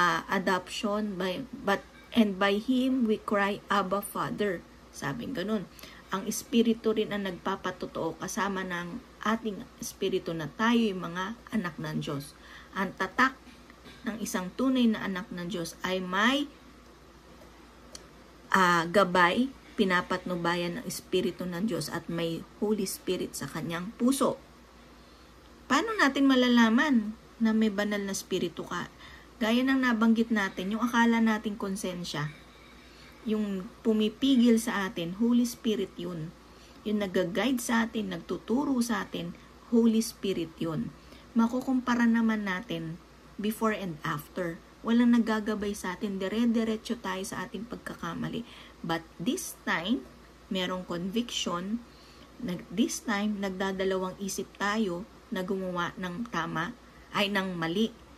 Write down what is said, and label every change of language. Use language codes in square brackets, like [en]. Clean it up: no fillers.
[en] Adoption, and by Him we cry, Abba, Father. [tl] Sabing ganun. Ang espiritu rin ang nagpapatotoo kasama ng ating espiritu na tayo'y mga anak ng Diyos. Ang tatak ng isang tunay na anak ng Diyos ay may gabay, pinapatnubayan ng espiritu ng Diyos at may Holy Spirit sa kanyang puso. Paano natin malalaman na may banal na espiritu ka? Gaya ng nabanggit natin, yung akala nating konsensya, yung pumipigil sa atin, Holy Spirit yun. Yung nag-guide sa atin, nagtuturo sa atin, Holy Spirit yun. Makukumpara naman natin [en] before and after. [tl] Walang naggagabay sa atin, dire-diretso tayo sa ating pagkakamali. [en] But this time, [tl] merong [en] conviction. This time, [tl] nagdadalawang isip tayo na gumawa ng tama, ay ng mali.